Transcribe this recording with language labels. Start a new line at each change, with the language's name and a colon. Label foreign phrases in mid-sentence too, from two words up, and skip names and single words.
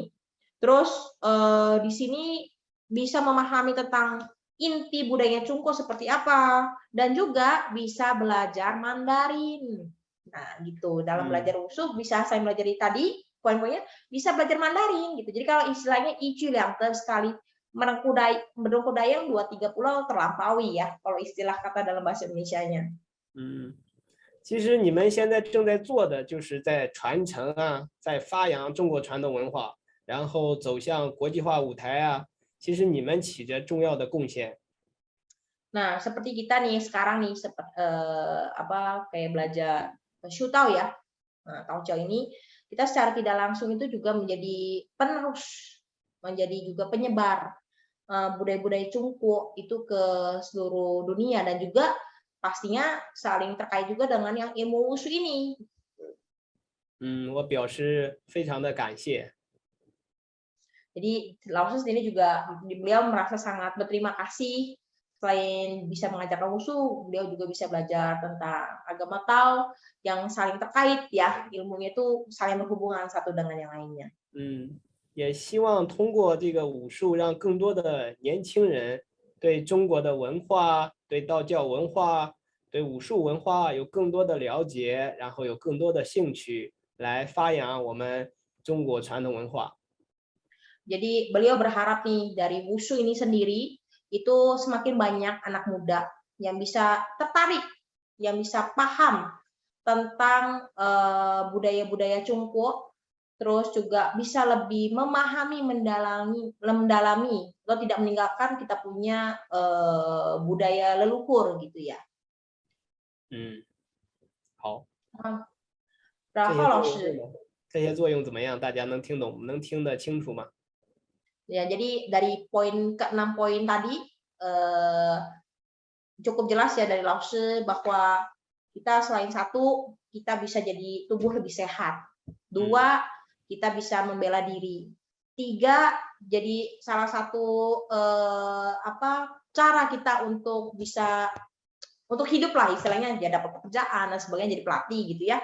Indonesian: Terus di sini bisa memahami tentang inti budaya Cungpo seperti apa dan juga bisa belajar Mandarin. Nah, gitu. Dalam belajar wushu bisa saya belajar tadi poin-poinnya bisa belajar Mandarin gitu. Jadi kalau istilahnya sekali Mendung dua tiga pulau terlampaui ya kalau istilah kata dalam bahasa Indonesianya.
Chinese: 其实你们现在正在做的就是在传承啊，在发扬中国传统文化，然后走向国际化舞台啊，其实你们起着重要的贡献。
Indonesian: Nah, seperti kita nih sekarang nih kayak belajar Shutao ya. Nah, Taojiao ini kita secara tidak langsung itu juga menjadi penerus, menjadi juga penyebar budaya-budaya Cungko itu ke seluruh dunia dan juga pastinya saling terkait juga dengan yang ilmu wushu ini.
Chinese: 我表示非常的感谢。
Indonesian: Jadi Lao sendiri juga beliau merasa sangat berterima kasih selain bisa mengajarkan wushu, beliau juga bisa belajar tentang agama Tao yang saling terkait ya, ilmunya itu saling berhubungan satu dengan yang lainnya.
Chinese: 也希望通过这个武术，让更多的年轻人对中国的文化、对道教文化、对武术文化有更多的了解，然后有更多的兴趣来发扬我们中国传统文化。
Indonesian: Jadi beliau berharap nih dari wushu ini sendiri itu semakin banyak anak muda yang bisa tertarik, yang bisa paham tentang budaya-budaya Cungko, terus juga bisa lebih memahami, mendalami, atau tidak meninggalkan kita punya budaya leluhur gitu ya.
Chinese: 好，然后老师，这些作用怎么样？大家能听懂，能听得清楚吗？
Indonesian: Ya, jadi dari ke-6 poin tadi cukup jelas ya dari Lause bahwa kita selain satu, kita bisa jadi tubuh lebih sehat. 2, kita bisa membela diri. 3, jadi salah satu cara kita untuk bisa untuk hidup lah istilahnya, dia dapat pekerjaan dan sebagainya, jadi pelatih gitu ya.